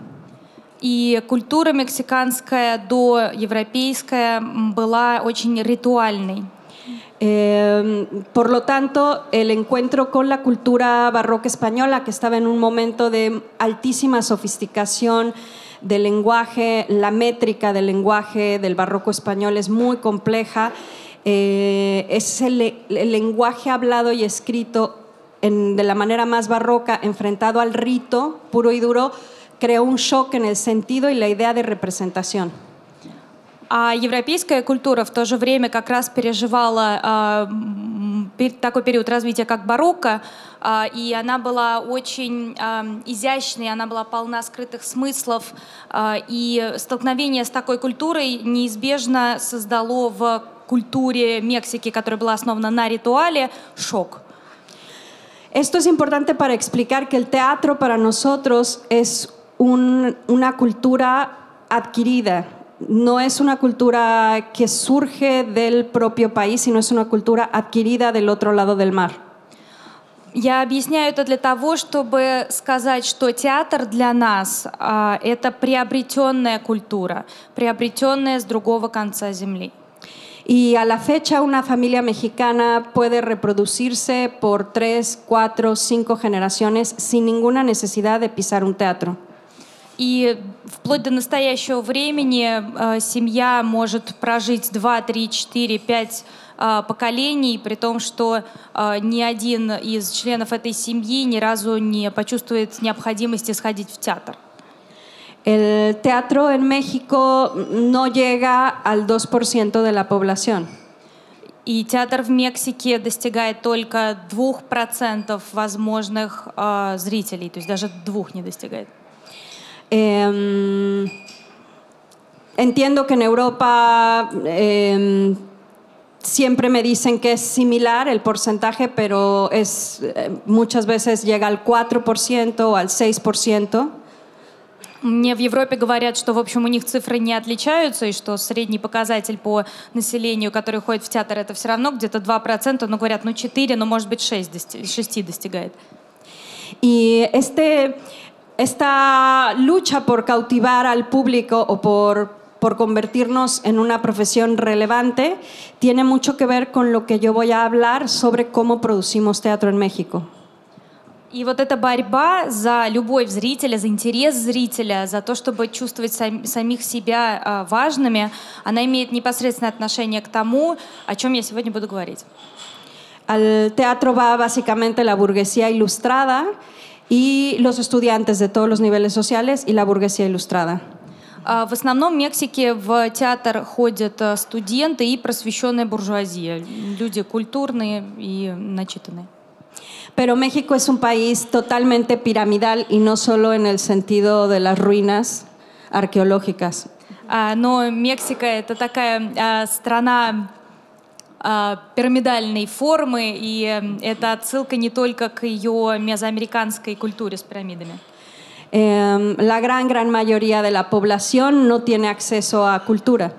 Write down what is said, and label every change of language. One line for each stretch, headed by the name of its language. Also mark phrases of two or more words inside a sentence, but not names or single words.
Russian: И культура мексиканская доевропейская была очень ритуальной.
Spanish: Por lo tanto, el encuentro con la cultura barroca española, que estaba en un momento de altísima sofisticación del lenguaje, la métrica del lenguaje del barroco español es muy compleja, es el lenguaje hablado y escrito de la manera más barroca, enfrentado al rito puro y duro, creó un shock en el sentido y la idea de representación.
Russian: А европейская культура в то же время как раз переживала такой период развития, как барокко, и она была очень изящной, она была полна скрытых смыслов, и столкновение с такой культурой неизбежно создало в культуре Мексики, которая была основана на ритуале, шок.
Spanish: Esto es importante para explicar que el teatro para nosotros es una cultura adquirida. No es una cultura que surge del propio país, sino es una cultura adquirida del otro lado del mar.
Russian: Я объясняю это для того, чтобы сказать, что театр для нас это приобретенная культура, приобретенная с другого конца земли.
Spanish: Y a la fecha una familia mexicana puede reproducirse por 3, 4, 5 generaciones sin ninguna necesidad de pisar un teatro.
Russian: И вплоть до настоящего времени семья может прожить 2, 3, 4, 5 поколений, при том, что ни один из членов этой семьи ни разу не почувствует необходимости сходить в театр.
Spanish: El teatro en México no llega al 2% de la población.
Russian: И театр в Мексике достигает только 2% возможных зрителей, то есть даже 2 не достигает.
Spanish: Entiendo que en Europa siempre me dicen que es similar el porcentaje, pero muchas veces llega al 4% o al 6%.
Russian: Мне в Европе говорят, что, в общем, у них цифры не отличаются, и что средний показатель по населению, который ходит в театр, это все равно где-то 2%, но говорят, 4, но может быть 6 достигает.
Spanish: Y esta lucha por cautivar al público o por convertirnos en una profesión relevante tiene mucho que ver con lo que yo voy a hablar sobre cómo producimos teatro en México.
Russian: И вот эта борьба за любовь зрителя, за интерес зрителя, за то, чтобы чувствовать самих себя важными, она имеет непосредственное отношение к тому, о чем я сегодня буду говорить.
Spanish: Al teatro va básicamente la burguesía ilustrada y los estudiantes de todos los niveles sociales y la burguesía ilustrada.
Russian: В основном в Мексике в театр ходят студенты и просвещенная буржуазия, люди культурные и начитанные.
Spanish: Pero México es un país totalmente piramidal y no solo en el sentido de las ruinas arqueológicas.
Russian: Но Мексика — это такая страна пирамидальной формы, и это отсылка не только к ее мезоамериканской культуре с пирамидами.
Spanish: La gran mayoría de la población no tiene acceso a cultura.